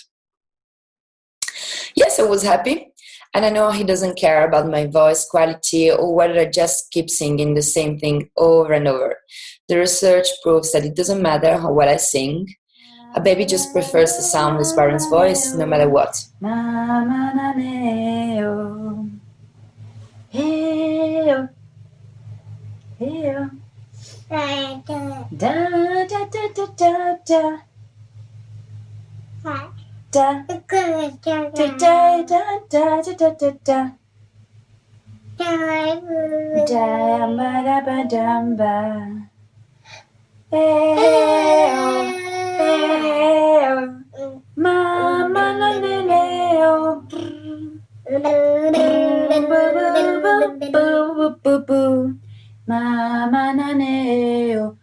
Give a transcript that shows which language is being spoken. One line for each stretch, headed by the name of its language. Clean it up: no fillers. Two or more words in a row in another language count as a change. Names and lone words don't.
English: Yes, I was happy, and I know he doesn't care about my voice quality or whether I just keep singing the same thing over and over. The research proves that it doesn't matter how well I sing. A baby just prefers the sound of his parent's voice no matter what. Mama na neo, heo, heo, da da da da da da, da da da da da da da da. Damba da ba damba. Mama na neo. Mama na neo.